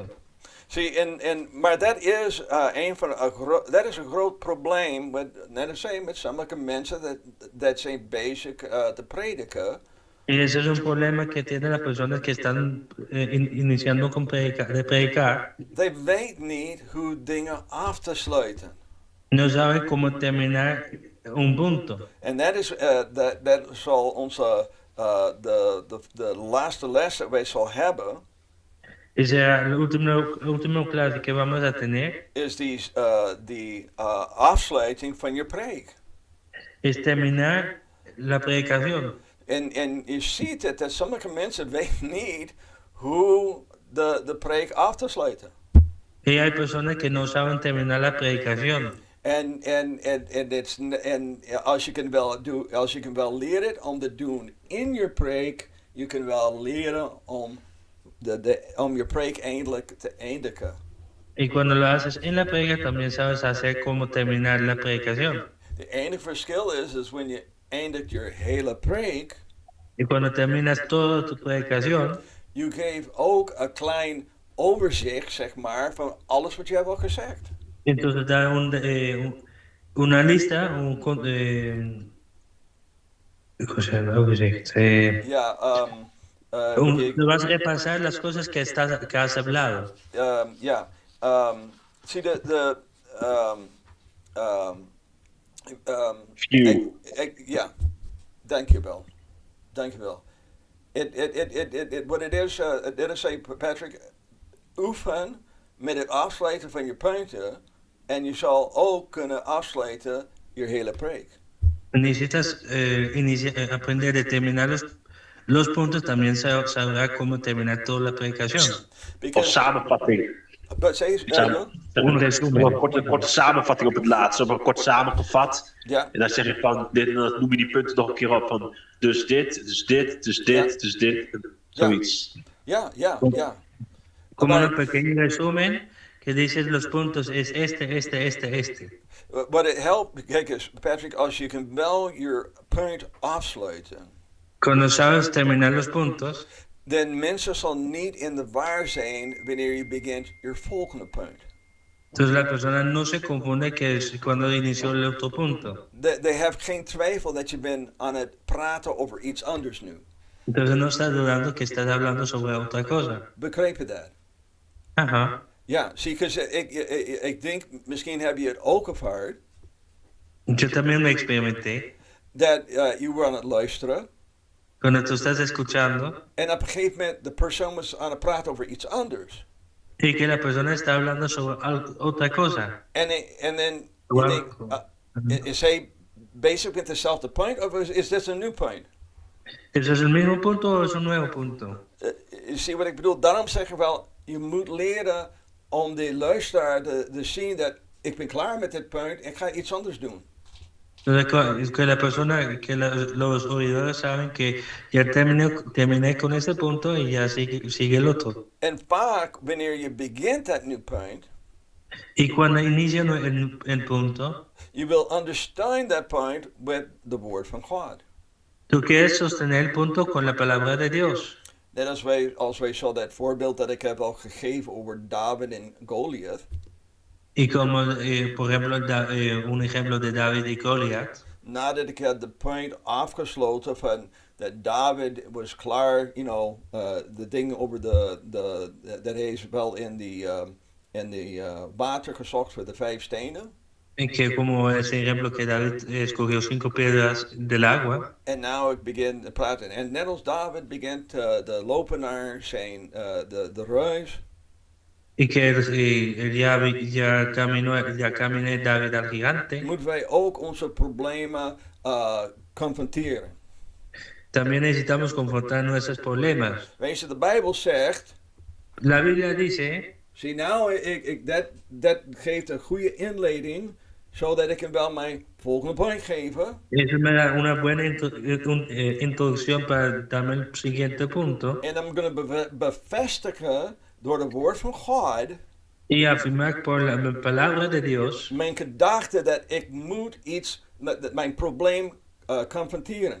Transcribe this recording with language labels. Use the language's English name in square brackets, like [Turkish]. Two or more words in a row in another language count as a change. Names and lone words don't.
[Dutch] Maar dat is een groot probleem, net als met sommige mensen dat zijn bezig te prediken. [Spanish] Y ese es un problema que tienen las personas que están iniciando con predicar. [Dutch] They weten niet hoe dingen af te sluiten. [Spanish] No saben cómo terminar un punto. [Dutch] En dat zal onze de laatste les dat wij zal hebben. [Spanish] Esa la última clase que vamos a tener [Dutch] is die afsluiting van je preek. [Spanish] es terminar la predicación. [Dutch] En je ziet het dat sommige mensen weten niet hoe de preek af te sluiten. [Spanish] Y hay personas que no saben terminar la predicación. [Dutch] En als je kan wel leren om te doen in je preek, je kan wel leren om je preek eindelijk te eindigen. [Spanish] Y cuando lo haces en la predica también sabes hacer cómo terminar la predicación. [Dutch] De enige verschil is wanneer je eindigt je hele preek, [Spanish] Y cuando terminas toda tu predicación, [Dutch] je geeft ook een klein overzicht, zeg maar, van alles wat je hebt al gezegd. [Spanish] entonces da una lista, ¿cómo se llama? [Dutch] Overzicht. Ja, [Spanish] Te vas a repasar las cosas que has hablado. [Dutch] ja. Zie View. ja, dankjewel. Dankjewel. [English] What it is, [Dutch] dit is say, Patrick, oefen met het afsluiten van je punten en je zal ook kunnen afsluiten je hele preek. [Spanish] Necesitas aprender a terminar los puntos, también sabrá cómo terminar toda la predicación. [Dutch] Of samenvatting. [English] But say, [Spanish] Un resumen. [Dutch] Een korte samenvatting op het laatst. Een kort samengevat. ja, En dan zeg je van, dit, en dan noem je die punten nog een keer op. Van, dus dit, dus dit, dus dit, dus dit. Zoiets. ja. [Spanish] Como un pequeño resumen que dices los puntos es este. [English] What it [Dutch] helpt, kijk eens, Patrick, als je kan wel je punt afsluiten, [Spanish] Cuando sabes terminar los puntos, [Dutch] dan mensen zal niet in de war zijn wanneer je begint je volgende punt. [Spanish] entonces la persona no se confunde que es cuando inició el otro punto. [English] They have [Dutch] geen twijfel dat je bent aan het praten over iets anders nu. [Spanish] Entonces no estás dudando que estás hablando sobre otra cosa. [Dutch] Begrijp je dat? [Spanish] Ajá. [Dutch] Ja, zie, ik denk, misschien heb je het ook ervaren, [Spanish] Yo también lo experimenté. [Dutch] dat je was aan het luisteren [Spanish] Cuando tú estás escuchando [Dutch] en op een gegeven moment de persoon was aan het praten over iets anders. [Spanish] y que la persona está hablando sobre otra cosa. [Dutch] En dan Wow. je denkt, is hij bezig met dezelfde punt of is dit een nieuw punt? [Spanish] ¿Eso es el mismo punto o es un nuevo punto? [Dutch] Zie wat ik bedoel? Daarom zeg ik wel, je moet leren om de luisteraar te zien dat ik ben klaar met dit punt, ik ga iets anders doen. [Spanish] Entonces, que la persona, los oidores saben que ya terminé con este punto y ya sigue el otro. [Dutch] En vaak, wanneer je begint dat nieuw punt, [Spanish] Y cuando inicia el punto, [Dutch] je wil [English] understand that point with the word [Dutch] van God. [Spanish] tú quieres sostener el punto con la palabra de Dios. [Dutch] Net als wij zo dat voorbeeld dat ik heb al gegeven over David en Goliath. [Spanish] Y como, por ejemplo, un ejemplo de David y Goliat. [Dutch] Nadat ik had de point afgesloten van dat David was klaar, de dingen over dat hij is wel in die water gezocht voor de 5 stenen. [Spanish] Que como ese ejemplo que David escogió 5 piedras del agua. [Dutch] En nou ik begin te praten. En net als David begint te lopen naar zijn de reus. [Spanish] Y que ya caminé David al gigante. [Dutch] Moeten wij ook onze problemen confronteren. [Spanish] También necesitamos confrontar nuestros problemas. [Dutch] Weet je, de Bijbel zegt. [Spanish] La Biblia dice. [Dutch] Zie nou, dat geeft een goede inleiding, zodat ik hem wel mijn volgende point geven. [Spanish] Eso me da una buena introducción para darme el siguiente punto. [Dutch] En dan kunnen bevestigen door het woord van God. [Spanish] Y afirmar por la palabra de Dios. [Dutch] Mijn gedachte dat ik moet mijn probleem confronteren.